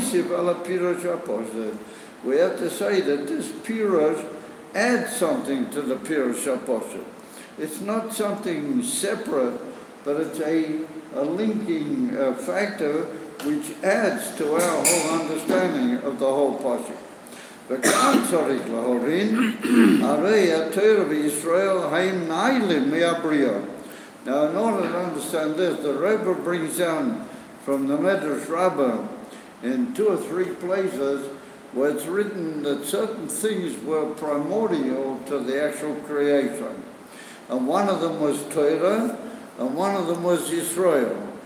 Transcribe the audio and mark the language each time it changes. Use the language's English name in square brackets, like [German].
[English] We have to say that this pirush adds something to the pirush HaPoshet. It's not something separate, but it's a linking factor which adds to our whole understanding of the whole Pasuk. [Hebrew] וכאן צריך להורים, הרי התורה בישראל הם נעלים מהבריאה. [English] Now, in order to understand this, the Rebbe brings down from the Medrash Rabbah in 2 or 3 places where it's written that certain things were primordial to the actual creation. And one of them was Torah, and one of them was Israel.